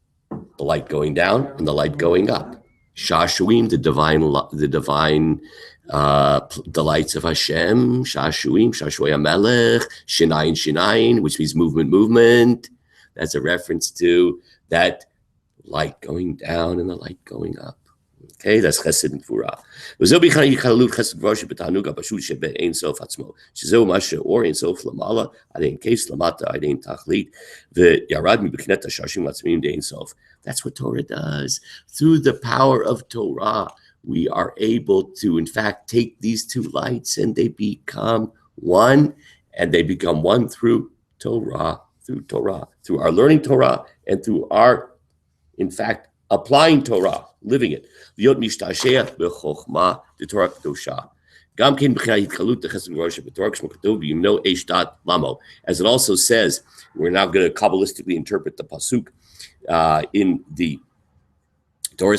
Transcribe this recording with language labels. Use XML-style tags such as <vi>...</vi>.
<en>The light going down and the light going up. Shashuim, the divine delights of Hashem. Shashuim, Shashuay HaMelech. Shinayin, Shinayin, which means movement. That's a reference to that light going down and the light going up. Okay, that's Chesed and Gvura.</en> <he>וזהו בכלל יכללות חסד גבורה שבתענוג הפשוט שבאין סוף עצמו, שזהו מה שאור אין סוף למעלה, עד אין קץ למטה, עד אין תכלית, וירד מבחינת השורשים העצמיים די אין סוף.</he> <en>That's what Torah does. Through the power of Torah, we are able to, in fact, take these two lights and they become one, and they become one through Torah, through our learning Torah, and through our, in fact, applying Torah, living it.</en> <he>להיות משתעשע בחוכמה, בתורה קדושה. גם כן בחינת התגלות החסד גבורה שבתורה, כשמו כתוב, בימנו אש דת למו.</he> <en>As it also says, we're now going to Kabbalistically interpret the pasuk in the Torah.</en>